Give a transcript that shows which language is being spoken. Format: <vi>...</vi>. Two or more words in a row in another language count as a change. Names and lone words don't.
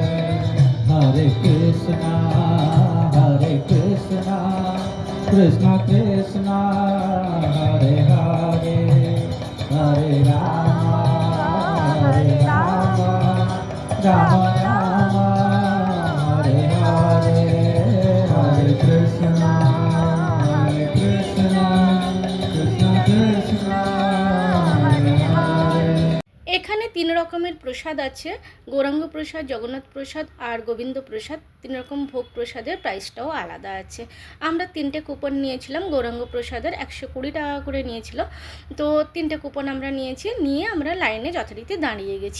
<sa>Hare Krishna, Krishna Krishna, Hare Hare, Hare Rama, Rama Rama, Hare Hare. Hare Krishna, Krishna Krishna, Hare Hare.</sa> <bn>এখানে 3 রকমের প্রসাদ আছে, গৌরাঙ্গ প্রসাদ, জগন্নাথ প্রসাদ আর গোবিন্দ প্রসাদ। 3 রকম ভোগ প্রসাদের প্রাইসটাও আলাদা আছে। আমরা 3টে কুপন নিয়েছিলাম, গৌরাঙ্গ প্রসাদের 120 টাকা করে নিয়েছিল। তো 3টে কুপন আমরা নিয়ে আমরা লাইনে যথারীতি দাঁড়িয়ে গেছি।</bn>